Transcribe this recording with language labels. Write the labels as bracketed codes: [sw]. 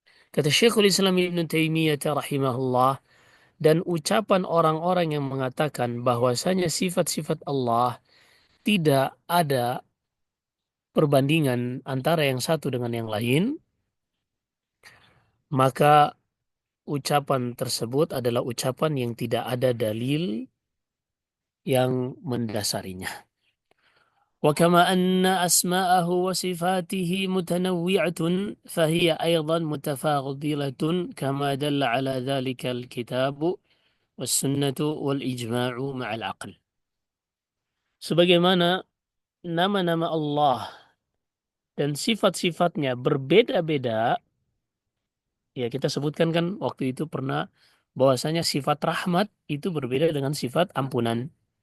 [id] Kata Syekhul Islam Ibn Taimiyah rahimahullah, dan ucapan orang-orang yang mengatakan bahwasanya sifat-sifat Allah tidak ada perbandingan antara yang satu dengan yang lain, maka ucapan tersebut adalah ucapan yang tidak ada dalil yang mendasarinya. [ar] وكما أن أسماءه وصفاته متنوعة فهي أيضا متفاضلة كما دل على ذلك الكتاب والسنة والإجماع مع العقل. [id] Sebagaimana nama-nama Allah dan sifat-sifatnya berbeda-beda, ya kita sebutkan kan waktu itu pernah bahwasanya sifat rahmat itu berbeda dengan sifat ampunan.